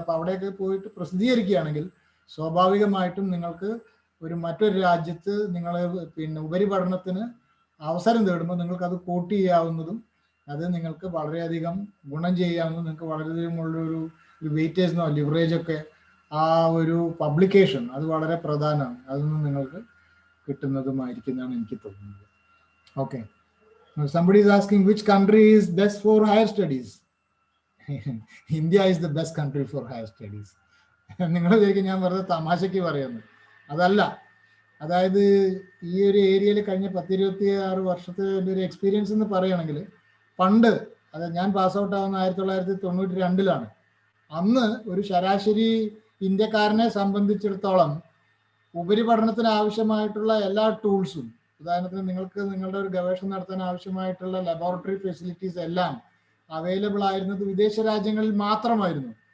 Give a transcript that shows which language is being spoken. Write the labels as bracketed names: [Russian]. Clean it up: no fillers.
[Malayalam] അപ്പൊ അവിടെയൊക്കെ പോയിട്ട് പ്രസിദ്ധീകരിക്കുകയാണെങ്കിൽ സ്വാഭാവികമായിട്ടും നിങ്ങൾക്ക് മറ്റൊരു രാജ്യത്ത് നിങ്ങൾ പിന്നെ ഉപരിപഠനത്തിന് അവസരം തേടുമ്പോൾ നിങ്ങൾക്ക് അത് കോട്ട് ചെയ്യാവുന്നതും അത് നിങ്ങൾക്ക് വളരെയധികം ഗുണം ചെയ്യാവുന്നതും നിങ്ങൾക്ക് വളരെയധികം ഉള്ളൊരു വെയിറ്റേജ് ലിവറേജ് ഒക്കെ ആ ഒരു പബ്ലിക്കേഷൻ അത് വളരെ പ്രധാനമാണ്. അതൊന്നും നിങ്ങൾക്ക് കിട്ടുന്നതുമായിരിക്കുന്നതാണ് എനിക്ക് തോന്നുന്നത്. [English] Okay, somebody is asking which country is best for higher studies. India is the best country for higher studies. [Malayalam] നിങ്ങൾ വിചാരിക്കും ഞാൻ വെറുതെ തമാശയ്ക്ക് പറയുന്നു, അതല്ല. അതായത് ഈ ഒരു ഏരിയയിൽ കഴിഞ്ഞ 10-26 വർഷത്തെ ഒരു എക്സ്പീരിയൻസ് എന്ന് പറയുകയാണെങ്കിൽ, പണ്ട് ഞാൻ പാസ് ഔട്ട് ആവുന്ന 1992 അന്ന് ഒരു ശരാശരി ഇന്ത്യക്കാരനെ സംബന്ധിച്ചിടത്തോളം ഉപരിപഠനത്തിന് ആവശ്യമായിട്ടുള്ള എല്ലാ ടൂൾസും, ഉദാഹരണത്തിന് നിങ്ങൾക്ക് നിങ്ങളുടെ ഒരു ഗവേഷണം നടത്താൻ ആവശ്യമായിട്ടുള്ള ലബോറട്ടറി ഫെസിലിറ്റീസ് എല്ലാം അവൈലബിൾ ആയിരുന്നത് വിദേശ രാജ്യങ്ങളിൽ മാത്രമായിരുന്നു.